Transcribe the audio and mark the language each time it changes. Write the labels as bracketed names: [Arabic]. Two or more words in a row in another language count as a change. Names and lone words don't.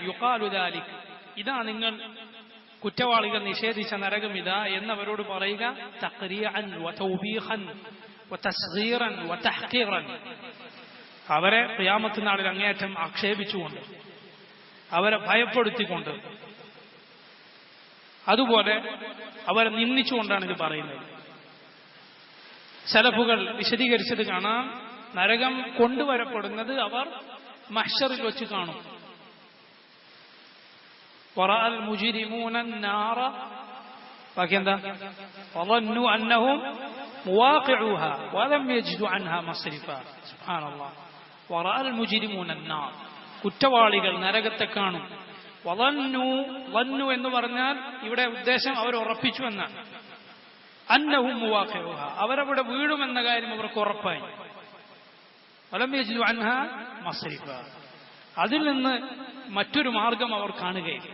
[Arabic] يقال ذلك, [Malayalam] ഇതാ നിങ്ങൾ കുറ്റവാളികൾ നിഷേധിച്ച നരകം ഇതാ എന്നവരോട് പറയുക, [Arabic] تقريعا وتوبيخا وتصغيرا وتحقيرا, [Malayalam] അവരെ ഖിയാമത്ത് നാളിൽ അങ്ങേയറ്റം ആക്ഷേപിച്ചുകൊണ്ട്, അവരെ ഭയപ്പെടുത്തിക്കൊണ്ട്, അതുപോലെ അവരെ നിന്ദിച്ചുകൊണ്ടാണ് ഇത് പറയുന്നത്. സലഫുകൾ വിശദീകരിച്ചത് കാണാം, നരകം കൊണ്ടുവരപ്പെടുന്നത് അവർ മഹ്ശറിൽ വെച്ച് കാണും. [Arabic] ورأى المجرمون النار വകന്ത വظنوا انهم مواقعوها ولم يجدوا عنها مصرفا. [Malayalam] സുബ്ഹാനല്ലാഹ്. [Arabic] ورأى المجرمون النار, [Malayalam] കുറ്റവാളികൾ നരകത്തെ കാണും. വظنوا എന്ന് പറഞ്ഞാൽ ഇവിടെ ഉദ്ദേശം അവർ ഉറപ്പിച്ചു എന്നാണ്. [Arabic] أنهم مواقعوها, [Malayalam] അവരവിടെ വീഴുമെന്ന കാര്യം അവർക്ക് ഉറപ്പായി. [Arabic] ولم يجدوا عنها مصرفا, [Malayalam] അതിൽ നിന്ന് മറ്റൊരു മാർഗം അവർ കാണുകയില്ല.